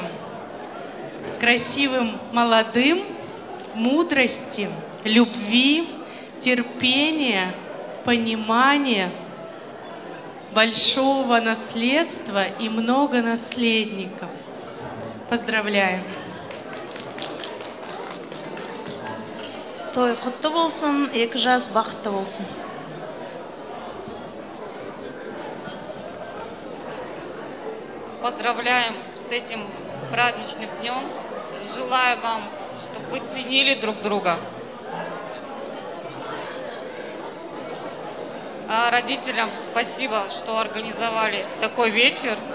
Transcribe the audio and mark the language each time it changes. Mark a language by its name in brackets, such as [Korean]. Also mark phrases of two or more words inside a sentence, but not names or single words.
[Russian] Красивым, молодым, мудрости, любви, терпения, понимания, большого наследства и много наследников. Поздравляем. [Kazakh] Той құтты болсын, екі жас бақытты болсын. [Russian] Поздравляем с этим праздничным днем. Желаю вам, чтобы вы ценили друг друга. А родителям спасибо, что организовали такой вечер.